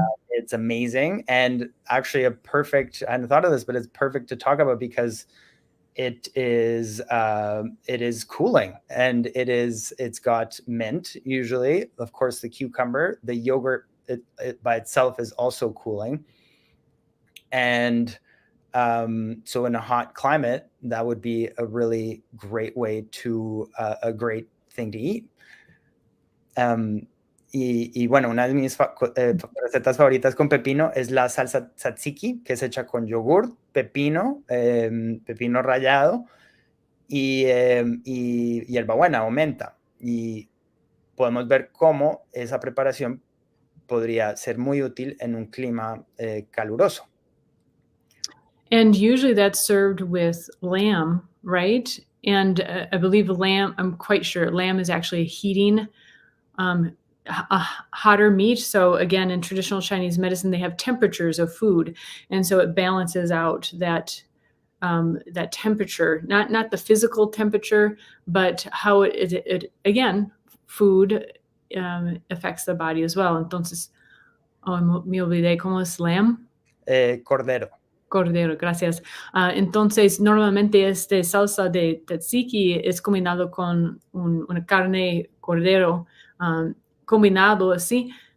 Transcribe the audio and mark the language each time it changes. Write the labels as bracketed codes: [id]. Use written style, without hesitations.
[en] It's amazing, and actually I hadn't thought of this, but it's perfect to talk about because it is cooling, and it's got mint usually, of course, the cucumber, the yogurt it by itself is also cooling, and so in a hot climate, that would be a really great way to a great thing to eat. [es] Y bueno, una de mis recetas favoritas con pepino es la salsa tzatziki, que es hecha con yogur, pepino, pepino rallado y hierbabuena o menta. Y podemos ver cómo esa preparación podría ser muy útil en un clima caluroso. [en] And usually that's served with lamb, right? And I believe lamb, I'm quite sure lamb is actually heating a hotter meat. So again, in traditional Chinese medicine, they have temperatures of food. And so it balances out that temperature, not the physical temperature, but how it again, food affects the body as well. [es] Entonces, me olvidé, ¿cómo es lamb? Cordero. Cordero, gracias. Entonces, normalmente salsa de tzatziki es combinado con una carne cordero, combinado así.